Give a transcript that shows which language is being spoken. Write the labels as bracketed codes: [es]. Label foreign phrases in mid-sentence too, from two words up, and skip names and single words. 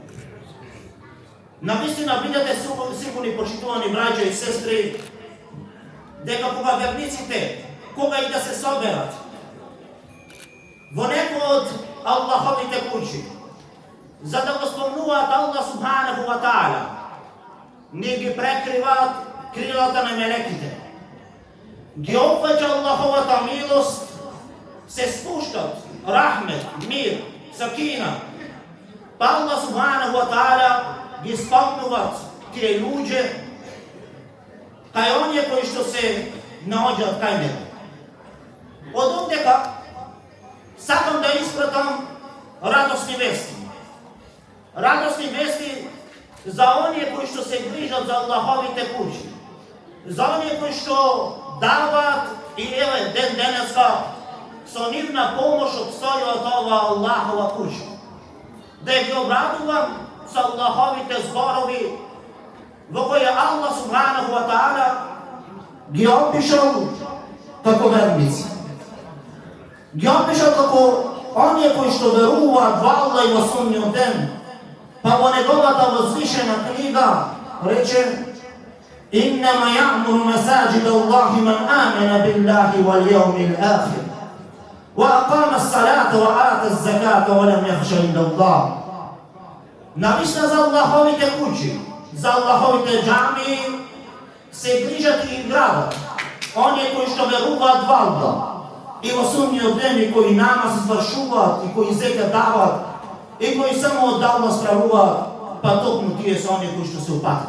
[mk] Навистина бидете сигурни, почитувани браќа и сестри, дека кога верниците, кога и да се соберат во некој од Аллаховите куќи, за да го спомнуваат Аллах [ar] سبحانه وتعالى, [mk] не ги прекриваат крилата на мелеките, ги опфаќа Аллаховата милост, се спуштат рахмет, мир, сакина, па Аллах [ar] سبحانه وتعالى [mk] ги спомнуваат тие луѓе кај оние кои што се наоѓаат кај него. Од овдека сакам да испратам радосни вести. Радосни вести за оние кои што се грижат за Аллаховите куќи, за оние кои што даваат и еве ден денеска со нивна помош обстојуваат ова Аллахова куќа. Да ги обрадувам со Аллаховите зборови во кои Аллах [ar] سبحانه وتعالى [mk] ги опишал како верници. Ги опишал како оние кои што веруваат во Аллах и во судниот ден, па во неговата возвишена книга рече: [ar] إنما يعمر مساجد الله من آمن بالله واليوم الآخر وأقام الصلاة وآتى الزكاة ولم يخش عند الله. [mk] Навистина за Аллаховите куќи, за Аллаховите џамии се грижат и градат оние кои што веруваат во Аллах и во судниот ден, и кои намаз извршуваат, и кои зека даваат, и кои само од Аллах стравуваат, па токму тие се оние кои што се упатили.